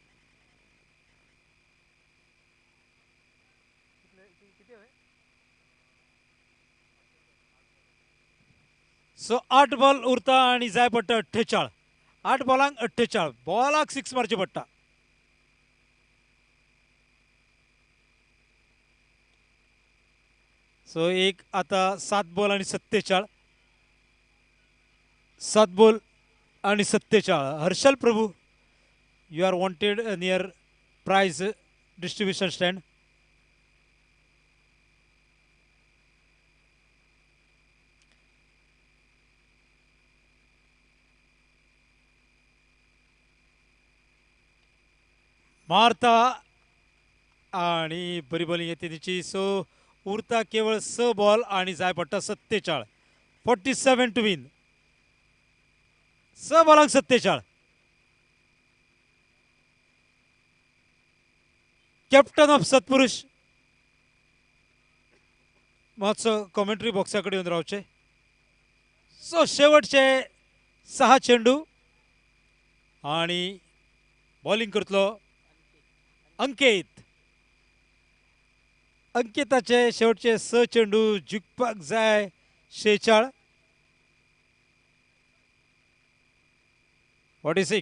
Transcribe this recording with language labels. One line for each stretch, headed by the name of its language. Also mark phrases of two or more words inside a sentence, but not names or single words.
Konkani: सो 8 बॉल उरता आणि जाय पडटा 48. 8 बॉलांक 48 बॉलाक 6 मारचे पडटा. सो एक आता 7 बॉल आणि 47. 7 बॉल आणि 47.
English: Harshal Prabhu you are wanted near prize distribution stand.
Konkani: मारता आणि बरी बॉलिंग येते तिची. सो उरता केवळ 6 बॉल आणि जाय पडटा 47. 47
English: to win.
Konkani: 6 बॉलांक 47.
English: captain of
Konkani: सत्पुरुष मातसो कॉमेंट्री बॉक्सा कडेन येवन रावचे. सो शेवटचे 6 चेंडू आणि बॉलिंग करतलो अंकित. अंकिताचे शेवटचे 6 चेंडू जिखपाक जाय 46. 46.